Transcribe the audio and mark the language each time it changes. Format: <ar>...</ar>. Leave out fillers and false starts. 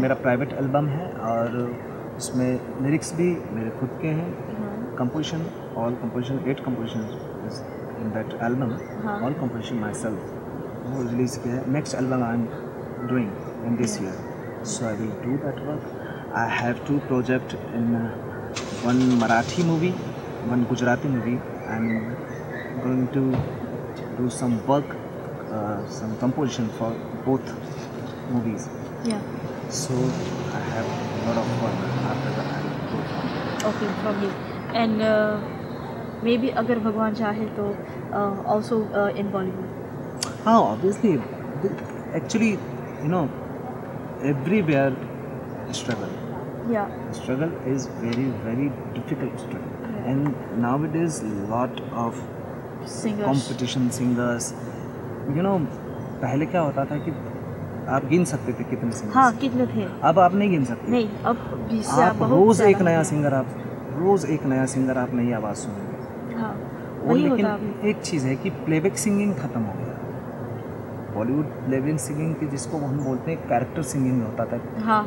<hi>मेरा private album है और उसमें लिरिक्स भी मेरे खुद के हैं,</hi> <en>composition 8 composition in that album, all composition myself,</en> <hi>वो रिलीज़ किया है।</hi> <en>Next album I am doing in this year, so I will do that work. I have 2 project in one Marathi movie, one Gujarati movie. I'm going to do some work, some composition for both movies. Yeah. So I have a lot of work after that. I will go from. Okay, from you. And maybe</en> <hi>अगर भगवान चाहे तो</hi> <en>also in Bollywood.</en> <hi>हाँ,</hi> <en>obviously. Actually, you know, everywhere struggle. Yeah. Struggle is very, very difficult struggle. Yeah. And nowadays, lot of competition singers. You know,</en> <hi>पहले क्या होता था कि आप गिन सकते थे कितने सिंगर। हाँ, कितने थे। अब आप नहीं गिन सकते। नहीं, अब आप रोज एक नया सिंगर, आप नई आवाज़ सुनेंगे। हाँ, और लेकिन एक चीज़ है कि प्लेबैक सिंगिंग खत्म हो गया। बॉलीवुड प्लेबैक सिंगिंग की जिसको हम बोलते हैं कैरेक्टर सिंगिंग होता था। हाँ।</hi>